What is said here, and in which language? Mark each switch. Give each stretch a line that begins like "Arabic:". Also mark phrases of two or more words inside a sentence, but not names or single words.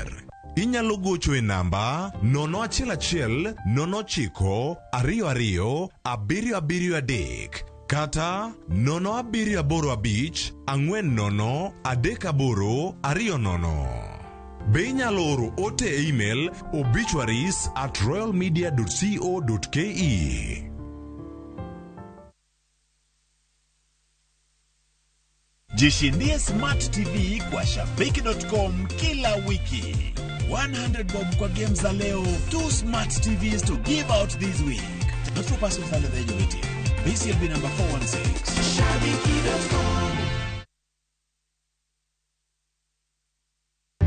Luo (Kenya and Tanzania): Inyalo gocho e namba 011 09 22 773 kata 0785 40 38 20. Be inyalo oro ote e email obituaries@royalmedia.co.ke.
Swahili: Jishindie Smart TV kwa shabiki.com kila wiki. 100 bob kwa games za leo,
English: 2 Smart TVs to give out this week. Not for persons under the age of 18. BCLB number 416. Shabiki.com.